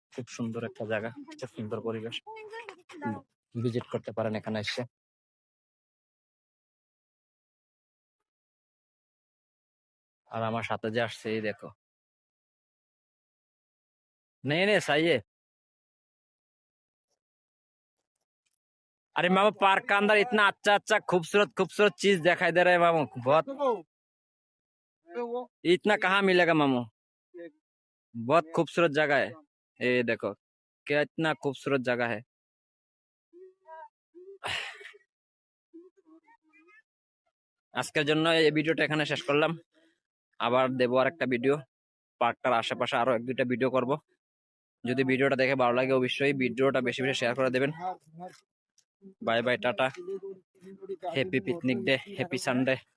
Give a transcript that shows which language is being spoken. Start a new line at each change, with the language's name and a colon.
Bangla: খুব সুন্দর একটা জায়গা, খুব সুন্দর পরিবেশ, ভিজিট করতে পারেন এখানে এসে। আর আমার সাথে যে আসছে, এই দেখো,
Hindi: नहीं नहीं सही है। अरे मामा पार्क का अंदर इतना अच्छा अच्छा खूबसूरत खूबसूरत चीज दिखाई दे रहा है मामू, बहुत। इतना कहाँ मिलेगा मामू, बहुत खूबसूरत जगह है। ये देखो क्या इतना खूबसूरत जगह है।
Bangla: আজকের জন্য এই ভিডিওটা এখানে শেষ করলাম, আবার দেবো আর একটা ভিডিও। পার্কটার আশেপাশে আরো এক দুইটা ভিডিও করব। যদি ভিডিওটা দেখে ভালো লাগে অবশ্যই ভিডিওটা বেশি বেশি শেয়ার করে দেবেন। Bye bye, tata, happy picnic day, happy Sunday.